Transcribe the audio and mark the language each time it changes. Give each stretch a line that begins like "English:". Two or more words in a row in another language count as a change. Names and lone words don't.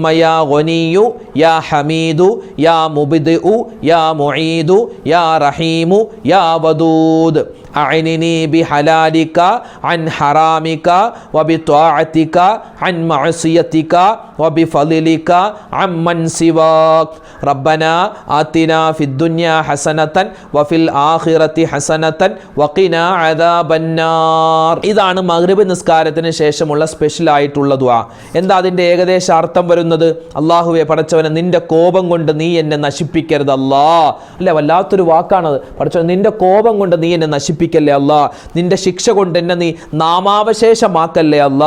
Arabic: يا غني يا حميد يا مبدئ يا معيد يا رحيم يا ودود أعني بحلالك عن حرامك وبطاعتك عن معصيتك وبفضلك عمن سواك ربنا آتنا في الدنيا حسنة وفي الآخرة حسنة وقنا عذاب النار.
Malayalam: ഇതാണ് മഗ്രിബ് നിസ്കാരത്തിന് ശേഷമുള്ള സ്പെഷ്യൽ ആയിട്ടുള്ള ദുആ. എന്താ അതിന്റെ ഏകദേശ അർത്ഥം വരുന്നത്? അല്ലാഹുവേ പടച്ചവനെ, നിന്റെ കോപം കൊണ്ട് നീ എന്നെ നശിപ്പിക്കരുത് അല്ലാ. അല്ലേ, വല്ലാത്തൊരു വാക്കാണത്. പടച്ചവനെ, നിന്റെ കോപം കൊണ്ട് നീ എന്നെ നശിപ്പിക്കല്ലേ അല്ലാ. നിന്റെ ശിക്ഷ കൊണ്ട് എന്നെ നീ നാമാവശേഷമാക്കല്ലേ അല്ലാ.